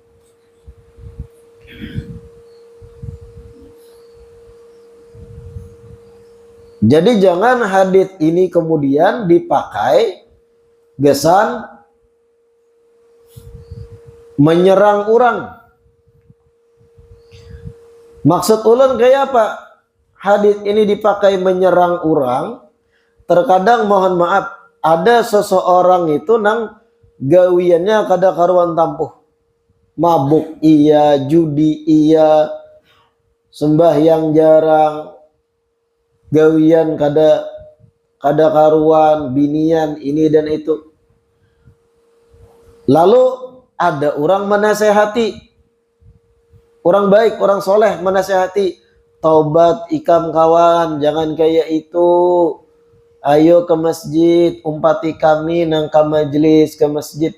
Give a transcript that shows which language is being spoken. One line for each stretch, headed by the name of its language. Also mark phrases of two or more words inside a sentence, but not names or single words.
Indonesian: Jadi jangan hadits ini kemudian dipakai gesan menyerang orang.
Banjar: Maksud ulun kayak apa?
Indonesian: Hadits ini dipakai menyerang orang.
Banjar: Terkadang mohon maaf, ada seseorang itu nang gawiannya kada karuan tampuh. Mabuk iya, judi iya, sembahyang jarang, gawian kada karuan, binian ini dan itu.
Indonesian: Lalu ada orang menasehati, orang baik, orang soleh menasehati,
Banjar: taubat ikam kawan,
Indonesian: jangan kayak itu, ayo ke masjid,
Banjar: umpati kami nang
Indonesian: ke majelis, ke masjid.